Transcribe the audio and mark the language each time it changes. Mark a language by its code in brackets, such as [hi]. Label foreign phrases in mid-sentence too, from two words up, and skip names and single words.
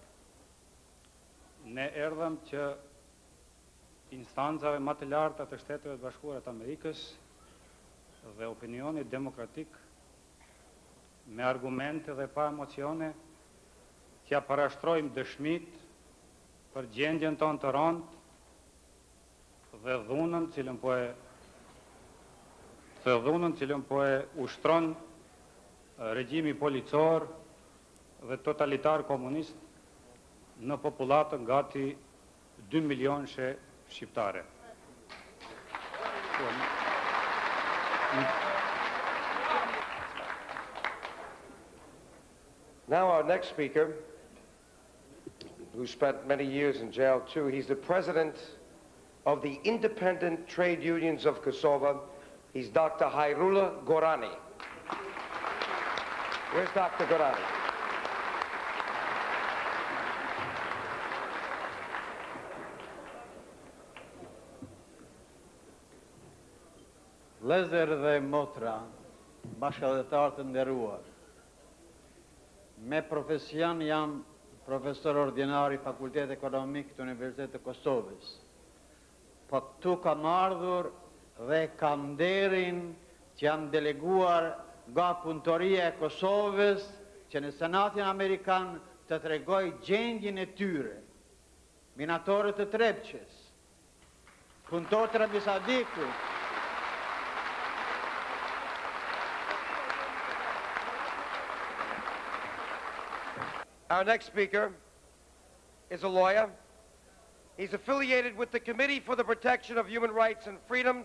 [sq] Ne erdhëm që instancave më të larta të Shteteve të Bashkuara të Amerikës dhe opinioni demokratik me argumente dhe pa emocione t'ja parashtrojmë dëshmit për gjendjen tonë të rëndë dhe dhunën cilën po e ushtron regjimi policor dhe totalitar komunist në popullatën gati 2 milionëshe shqiptare. [en] Now our next speaker, who spent many years in jail too, he's the president of the Independent Trade Unions of Kosova. He's Dr. Hayrullah Gorani. Where's Dr. Guardi? [sq] Vëllezër dhe motra, bashkëdhetar të nderuar. Me profesion jam profesor ordinar i Fakultetit Ekonomik të Universitetit të Kosovës. Po këtu kam ardhur dhe kam nderin që jam deleguar nga punëtoria e Kosovës që në Senatin Amerikan të tregoj gjendjen e tyre. Minatorët të Trepqes, punëtorët të Rabisadikut, [en] Our next speaker is a lawyer. He's affiliated with the Committee for the Protection of Human Rights and Freedoms.